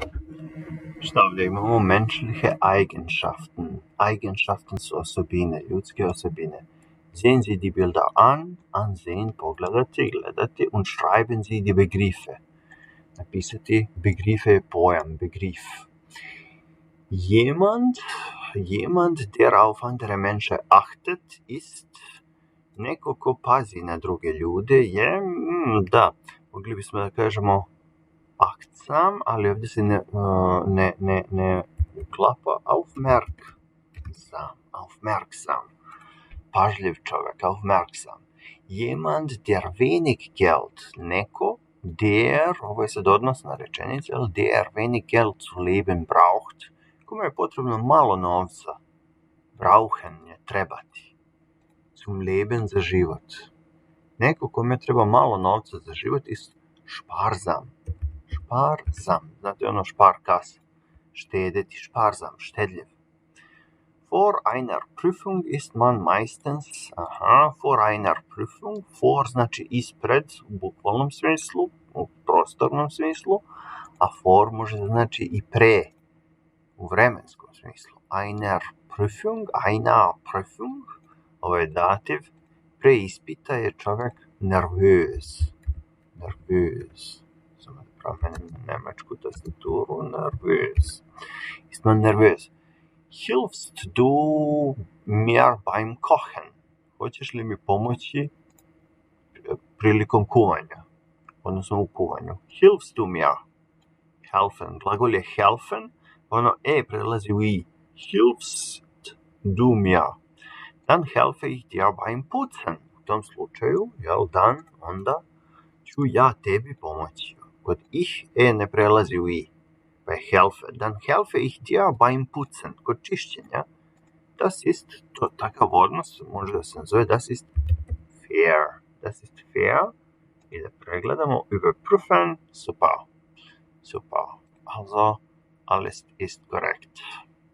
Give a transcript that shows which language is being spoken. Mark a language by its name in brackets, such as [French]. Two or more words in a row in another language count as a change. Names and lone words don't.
[Serbian] Šta ovdje imamo? [German] Menschliche Eigenschaften. [Serbian] Eigenschaften su osobine, ljudske osobine. [German] Sehen Sie die Bilder an, ansehen, [Serbian] pogledati, gledati, [German] und schreiben Sie die Begriffe. [Serbian] Napisati Begriffe je pojam, Begriff. [German] Jemand, der auf andere Menschen achtet, ist [Serbian] neko ko pazi na druge ljude, je, da, mogli bismo da kažemo achtsam, ali ovdje se ne uklapa aufmerksam. Pažljiv čovjek, [German] aufmerksam. Jemand, der wenig Geld, [Serbian] neko, der, ovo je sad odnosna rečenica, [German] der wenig Geld zu leben braucht, [Serbian] kome je potrebno malo novca, brauchen je trebati, [German] zum leben [Serbian] za život. Neko kome treba malo novca za život [German] ist sparsam. [Serbian] Sparsam, znate ono Sparkasse, štedeti, sparsam, štedljiv. [German] Vor einer Prüfung ist man meistens, vor einer Prüfung, [Serbian] vor znači ispred u bukvalnom smislu, u prostornom smislu, a vor može znači i pre, u vremenskom smislu. [German] Einer Prüfung, [Serbian] ovo je dativ, pre ispita je čovjek nervös. Samo da promenim nemačku tastaturu, nervös. [German] Ist man nervös? Hilfst du mir beim Kochen? [Serbian] Hoćeš li mi pomoći prilikom kuvanja? Odnosno u kuvanju. [German] Hilfst du mir? Helfen. [Serbian] Glagol je helfen, ono prelazi u i. [German] Hilfst du mir? Dann helfe ich dir beim Putzen. [Serbian] U tom slučaju, onda ću ja tebi pomoći. Kod ich ne prelazi u i. Pa je helfe. [German] Dann helfe ich dir beim Putzen. [Serbian] Kod čišćenja, [German] das ist, [Serbian] to takav odnos, može da se nazove, [German] das ist fair. Das ist fair. [Serbian] I da pregledamo, überprüfen, super. [German] Also, alles ist korrekt.